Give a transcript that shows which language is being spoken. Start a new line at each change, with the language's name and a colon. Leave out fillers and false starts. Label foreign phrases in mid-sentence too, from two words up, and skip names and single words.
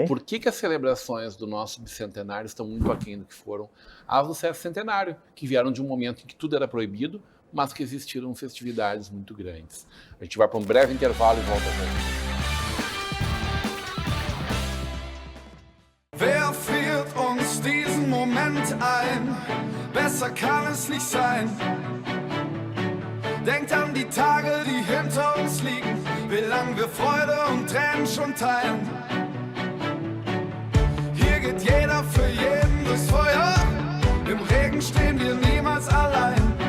Portuguese: Por que as celebrações do nosso bicentenário estão muito aquém do que foram as do sesquicentenário, que vieram de um momento em que tudo era proibido, mas que existiram festividades muito grandes? A gente vai para um breve intervalo e volta a ver.
German: Wer führt uns diesen Moment ein? Besser kann es nicht sein. Denkt an die Tage, die hinter uns liegen, wie lang wir Freude und Tränen schon teilen. Hier geht jeder für jeden durchs Feuer, im Regen stehen wir niemals allein.